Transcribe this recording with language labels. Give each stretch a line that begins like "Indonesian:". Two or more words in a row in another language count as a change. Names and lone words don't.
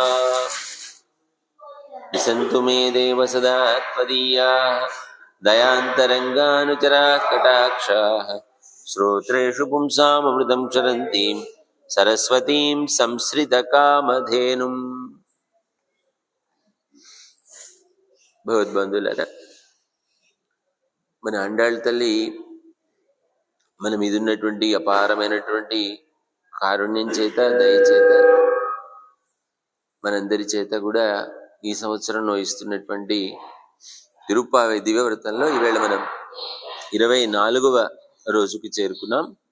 Sanskrit: दिशन्तु मे देव सदा त्वदीयाः दयान्तरङ्गानुचराः कटाक्षाः। श्रोत्रेषु पुंसामृतं क्षरन्तीं सरस्वतीं संश्रितकामधेनुम्।
Telugu: భగవద్బంధువులారా, మన అండాళ్ళ తల్లి మన మీద ఉన్నటువంటి అపారమైనటువంటి కారుణ్యం చేత, దయచేత మనందరి చేత కూడా ఈ సంవత్సరం వహిస్తున్నటువంటి తిరుప్పావై దివ్యవ్రతంలో ఈవేళ మనం 24వ రోజుకి చేరుకున్నాం.